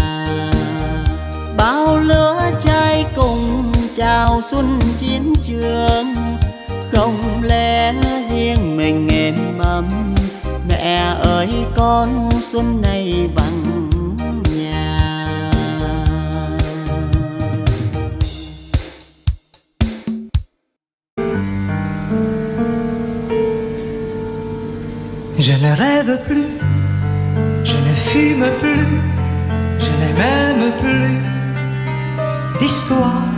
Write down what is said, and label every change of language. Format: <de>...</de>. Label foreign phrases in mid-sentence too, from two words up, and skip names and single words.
<vi>Bao lứa trai cùng chào xuân chiến trường. Không lẽ riêng mình êm ấm, mẹ ơi con xuân này vắng nhà.</vi> <fr>Je ne rêve plus, je ne fume plus, je n'ai même plus d'histoire.</fr>